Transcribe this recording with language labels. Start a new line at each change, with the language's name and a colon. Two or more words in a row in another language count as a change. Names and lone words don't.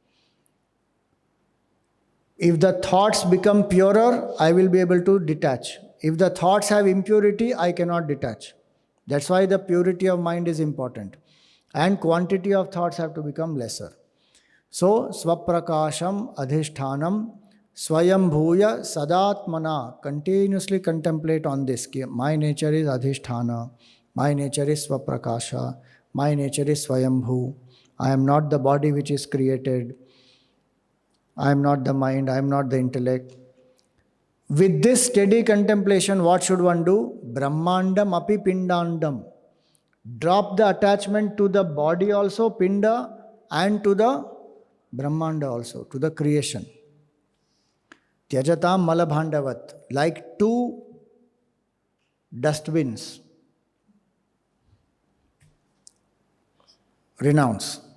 English: If the thoughts become purer, I will be able to detach. If the thoughts have impurity, I cannot detach. That's why the purity of mind is important. And quantity of thoughts have to become lesser. So,
Sanskrit: swaprakasham adhishthanam swayambhuya sadatmana.
English: Continuously contemplate on this. My nature is adhishthana. My nature is swaprakasha. My nature is swayambhu. I am not the body which is created. I am not the mind. I am not the intellect. With this steady contemplation, what should one do?
Sanskrit: Brahmandam api pindandam.
English: Drop the attachment to the body also, pinda, and to the Brahmanda also, to the creation.
Sanskrit: Tyajatam malabhandavat,
English: like two dustbins. Renounce.